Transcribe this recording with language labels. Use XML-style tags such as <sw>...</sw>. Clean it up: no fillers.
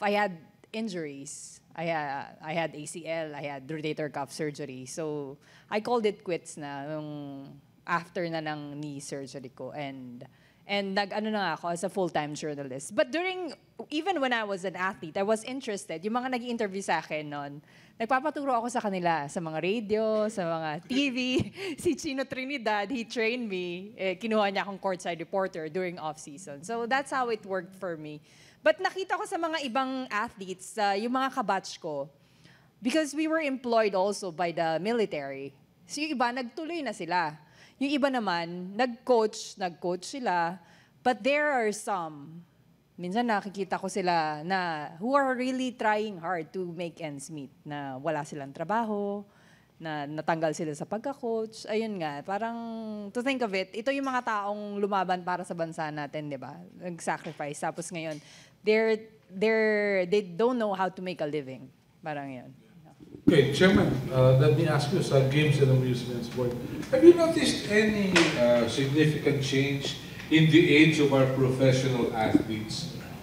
<en>I had injuries. I had ACL, I had rotator cuff surgery. So, I called it quits na nung after na ng knee surgery ko. And</en> <tl>nag-ano na ako</tl> <en>as a full-time journalist. But even when I was an athlete, I was interested.</en> <tl>Yung mga nag-interview sa akin noon, nagpapaturo ako sa kanila, sa mga radio, sa mga TV. Si Chino Trinidad,</tl> <en>he trained me.</en> <tl>Kinuha niya akong courtside reporter during off-season.</tl> <en>So that's how it worked for me. But</en> <tl>nakita ko sa mga ibang athletes, yung mga kabatch ko,</tl> <en>because we were employed also by the military.</en> <tl>So yung iba, nagtuloy na sila. Yung iba naman, nag-coach sila.</tl> <en>But there are some</en> <tl>Minsan nakikita ko sila na</tl> <en>who are really trying hard to make ends meet,</en> <tl>na wala silang trabaho, na natanggal sila sa pagka-coach. Ayun nga, parang</tl> <en>to think of it,</en> <tl>ito yung mga taong lumaban para sa bansa natin, di ba? Nag-sacrifice. Tapos ngayon,</tl> <en>they don't know how to make a living.</en> <tl>Parang yun.</tl> <en>Okay, Chairman, let me ask you</en> <tl>sa</tl> <en>Games and Amusements Board. Have you noticed any significant change in the age of our professional athletes?</en>